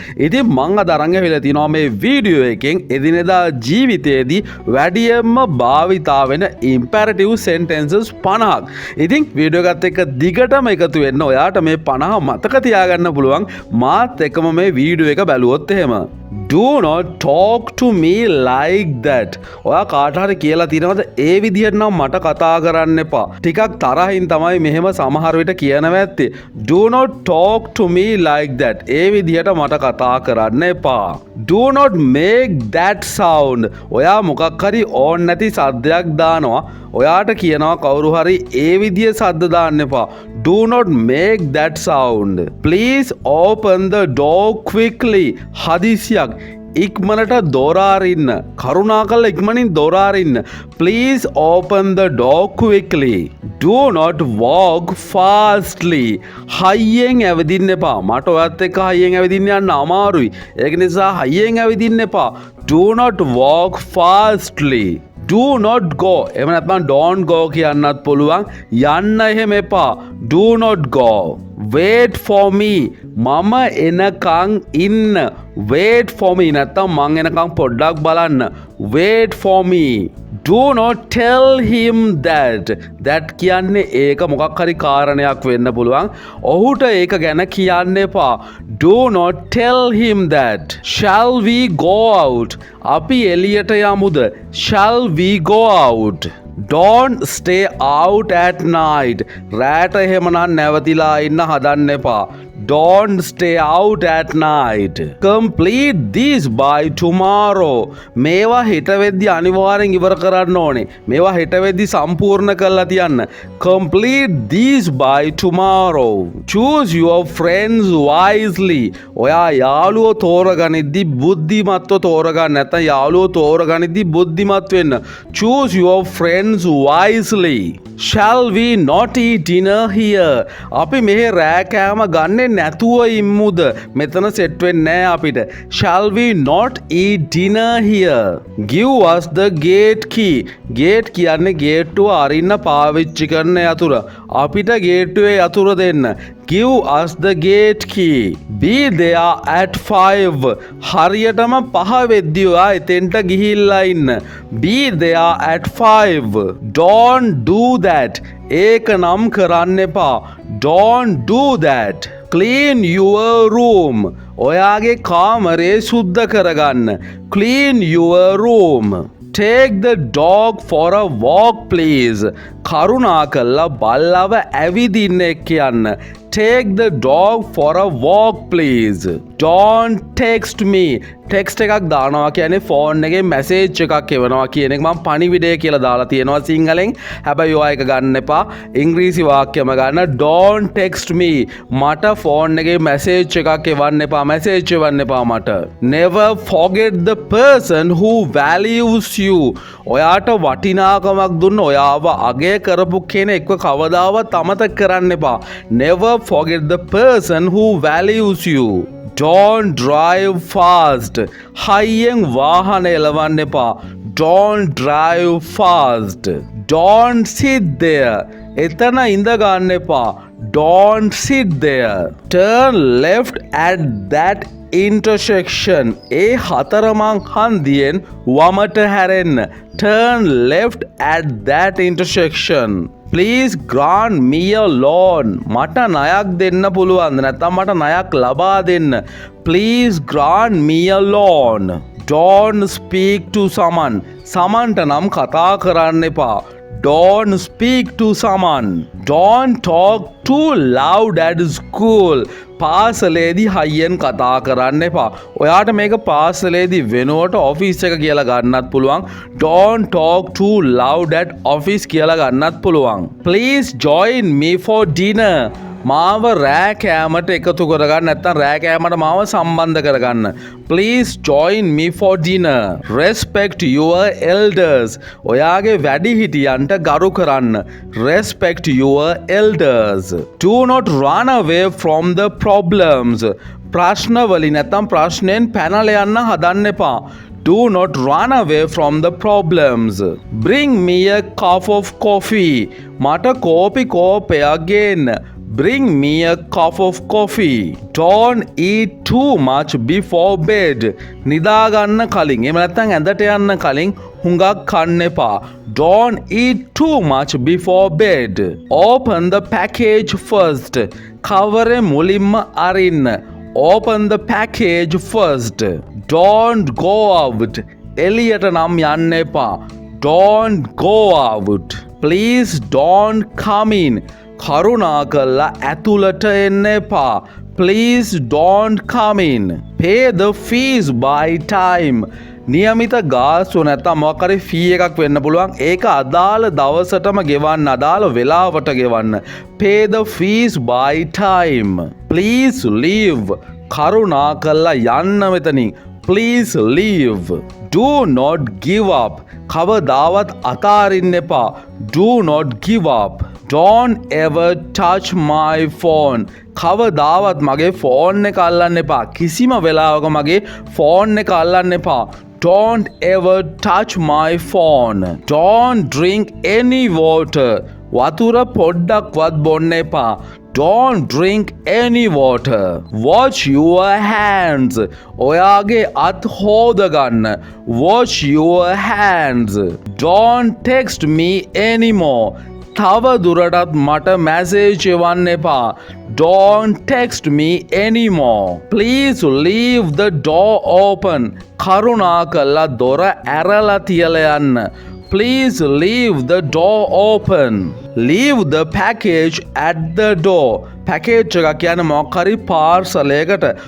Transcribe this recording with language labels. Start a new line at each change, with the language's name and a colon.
Sinhala: ඉතින් මම අද අරන් ඇවිල්ලා තිනවා මේ වීඩියෝ එකෙන් එදිනෙදා ජීවිතයේදී වැඩියෙන්ම භාවිතා වෙන ඉම්පැරටිව් සෙන්ටෙන්සස් 50ක්. ඉතින් වීඩියෝ එකත් එක්ක දිගටම එකතු වෙන්න ඔයාට මේ 50 මතක තියාගන්න පුළුවන් මාත් එක්කම මේ වීඩියෝ එක බැලුවොත් එහෙම.
English: Do not talk to me like that.
Sinhala: ඔයා කාට හරි කියලා තියෙනවද ඒ විදිහට නම් මට කතා කරන්න එපා. ටිකක් තරහින් තමයි මෙහෙම සමහර විට කියනවා ඇත්තේ.
English: Do not talk to me like that.
Sinhala: ඒ විදිහට මට කතා කරන්න එපා.
English: Do not make that sound.
Sinhala: ඔයා මොකක් හරි ඕන් නැති සද්දයක් දානවා. ඔයාට කියනවා කවුරු හරි ඒ විදිහේ සද්ද දාන්න එපා.
English: Do not make that sound. Please open the door quickly.
Sinhala: හදිසියක් ඉක්මනට දොර අරින්න. කරුණාකරලා ඉක්මනින් දොර අරින්න.
English: Please open the door quickly. Do not walk fastly.
Sinhala: හයියෙන් ඇවිදින්න එපා. මට ඔයත් එක්ක හයියෙන් ඇවිදින්න යන්න අමාරුයි. ඒක නිසා හයියෙන් ඇවිදින්න එපා.
English: Do not walk fastly. Do not go.
Sinhala: එහෙම නැත්නම්
English: don't go
Sinhala: කියන්නත් පුළුවන්. යන්න එහෙම එපා.
English: Do not go. Wait for me.
Sinhala: මම එනකන් ඉන්න.
English: Wait for me
Sinhala: නැත්නම් මං එනකන් පොඩ්ඩක් බලන්න.
English: Wait for me. Do not tell him that. That
Sinhala: කියන්නේ ඒක මොකක් හරි කාරණයක් වෙන්න පුළුවන්. ඔහුට ඒක ගැන කියන්න එපා.
English: Do not tell him that. Shall we go out?
Sinhala: අපි එළියට යමුද?
English: Shall we go out? Don't stay out at night.
Sinhala: රැට එහෙමනම් නැවතිලා ඉන්න හදන්න එපා.
English: Don't stay out at night. Complete this by tomorrow.
Sinhala: මේවා හෙට වෙද්දි අනිවාර්යෙන් ඉවර කරන්න ඕනේ. මේවා හෙට වෙද්දි සම්පූර්ණ කරලා තියන්න.
English: Complete this by tomorrow. Choose your friends wisely.
Sinhala: ඔයා යාළුවෝ තෝරගනිද්දි බුද්ධිමත්ව තෝරගන්න. නැත්නම් යාළුවෝ තෝරගනිද්දි බුද්ධිමත් වෙන්න.
English: Choose your friends wisely. Shall we not eat dinner here?
Sinhala: අපි මෙහෙ රෑ කෑම ගන්නේ නැතුව ඉම්මුද? මෙතන සෙට් වෙන්නේ නැහැ අපිට.
English: Shall we not eat dinner here? Give us the gate key.
Sinhala: Gate කියන්නේ ගේට්ටුව අරින්න පාවිච්චි කරන යතුර. අපිට ගේට්ටුවේ යතුර දෙන්න.
English: Give us the gate key. Be there at 5.
Sinhala: හරියටම 5 වෙද්දී ඔයා එතෙන්ට ගිහිල්ලා ඉන්න.
English: Be there at 5. Don't do that.
Sinhala: ඒක නම් කරන්න එපා.
English: Don't do that. Clean your room.
Sinhala: ඔයාගේ කාමරේ සුද්ධ කරගන්න.
English: Clean your room. Take the dog for a walk please.
Sinhala: කරුණාකරලා බල්ලව ඇවිදින්න කියන්න.
English: Take the dog for a walk please. Don't text me.
Sinhala: Text එකක් දානවා කියන්නේ ෆෝන් එකේ මැසේජ් එකක් එවනවා කියන එක. මම පණිවිඩය කියලා දාලා තියෙනවා සිංහලෙන්. හැබැයි ඔයා ඒක ගන්න එපා. ඉංග්‍රීසි වාක්‍යම ගන්න.
English: Don't text me.
Sinhala: මට ෆෝන් එකේ මැසේජ් එකක් එවන්න එපා. මැසේජ් එවන්න එපා මට.
English: Never forget the person who values you.
Sinhala: ඔයාට වටිනාකමක් දුන්න ඔයාව අගය කරපු කෙනෙක්ව කවදාවත් අමතක කරන්න එපා.
English: Never forget the person who values you. Don't drive fast.
Sinhala: හයියෙන් වාහන එලවන්න එපා.
English: Don't drive fast. Don't sit there.
Sinhala: එතන ඉඳ ගන්න එපා.
English: Don't sit there. Turn left at that intersection.
Sinhala: ඒ හතරමං හන්දියෙන් වමට හැරෙන්න.
English: Turn left at that intersection. Please grant me a loan.
Sinhala: මට ණයක් දෙන්න පුළුවන්ද? නැත්නම් මට ණයක් ලබා දෙන්න.
English: Please grant me a loan. Don't speak to Saman.
Sinhala: සමන්ට නම් කතා කරන්න එපා.
English: Don't speak to Saman. Don't talk too loud at school.
Sinhala: පාසලේදී හයියෙන් කතා කරන්න එපා. ඔයාට මේක පාසලේදී වෙනුවට ඔෆිස් එක කියලා ගන්නත් පුළුවන්.
English: Don't talk too loud at office
Sinhala: කියලා ගන්නත් පුළුවන්.
English: Please join me for dinner.
Sinhala: මාව රෑ කෑමට එකතු කරගන්න නැත්නම් රෑ කෑමට මාව සම්බන්ධ කරගන්න.
English: Please join me for dinner. Respect your elders.
Sinhala: ඔයාගේ වැඩිහිටියන්ට ගරු කරන්න.
English: Respect your elders. Do not run away from the problems.
Sinhala: ප්‍රශ්න වලින් නැත්නම් ප්‍රශ්නෙන් පැනලා යන්න හදන්න එපා.
English: Do not run away from the problems. Bring me a cup of coffee.
Sinhala: මට කෝපි කෝපයක් ගේන්න.
English: Bring me a cup of coffee. Don't eat too much before bed.
Sinhala: නිදා ගන්න කලින් එහෙම නැත්නම් ඇඳට යන්න කලින් හුඟක් කන්න එපා.
English: Don't eat too much before bed. Open the package first.
Sinhala: කවරේ මුලින්ම අරින්න.
English: Open the package first. Don't go out.
Sinhala: එළියට නම් යන්න එපා.
English: Don't go out. Please don't come in.
Sinhala: කරුණාකරලා ඇතුළට එන්න එපා.
English: Please don't come in. Pay the fees by time.
Sinhala: නියමිත ගාස්තු නැත්නම් මොකක් හරි ෆී එකක් වෙන්න පුළුවන්. ඒක අදාළ දවසටම ගෙවන්න, අදාළ වෙලාවට ගෙවන්න.
English: Pay the fees by time. Please leave.
Sinhala: කරුණාකරලා යන්න මෙතනින්.
English: Please leave. Do not give up.
Sinhala: කවදාවත් අතාරින්න එපා.
English: Do not give up. Don't ever touch my phone.
Sinhala: කවදාවත් මගේ ෆෝන් එක අල්ලන්න එපා. කිසිම වෙලාවක මගේ ෆෝන් එක අල්ලන්න එපා.
English: Don't ever touch my phone. Don't drink any water.
Sinhala: වතුර පොඩ්ඩක්වත් බොන්න එපා.
English: Don't drink any water. Wash your hands.
Sinhala: ඔයාගේ අත් හොදගන්න.
English: Wash your hands. Don't text me anymore.
Sinhala: තව දුරටත් මට මැසේජ් එවන්න එපා.
English: Don't text me anymore. Please leave the door open.
Sinhala: කරුණාකරලා දොර ඇරලා තියලා යන්න.
English: Please leave the door open. Leave the package at the door.
Sinhala: Package එක කියන්නේ මොකක් හරි පාර්සලයකට.